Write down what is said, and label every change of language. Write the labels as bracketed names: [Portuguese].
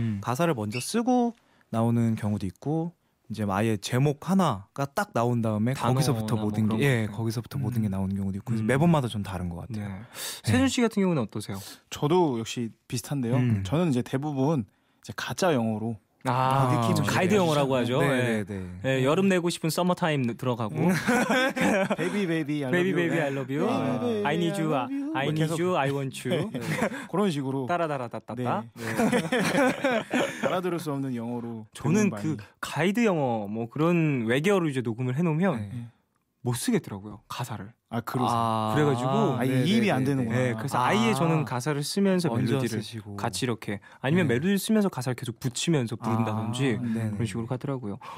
[Korean] 가사를 먼저 쓰고 나오는 경우도 있고, 이제 아예 제목 하나가 딱 나온 다음에 거기서부터 모든 거기서부터 모든 게 나오는 경우도 있고, 매번마다 좀 다른 것 같아요. 세준 씨 같은 경우는 어떠세요? 저도 역시 비슷한데요. 저는 이제 대부분 이제 가짜 영어로 느낌 가이드 영어라고 하죠. 여름 내고 싶은 서머타임 들어가고 [English] 베이비 베이비 I love you, I need you, I need you, I want you [Korean] 그런 식으로 따라따라따따 알아들을 수 없는 영어로. 저는 그 가이드 영어 뭐 그런 외계어로 이제 녹음을 해놓으면 못 쓰겠더라고요, 가사를. 그래가지고 이입이 안 되는구나. 그래서 아예 저는 가사를 쓰면서 멜로디를 같이 이렇게, 아니면 멜로디를 쓰면서 가사를 계속 붙이면서 부른다든지 그런 식으로 가더라고요.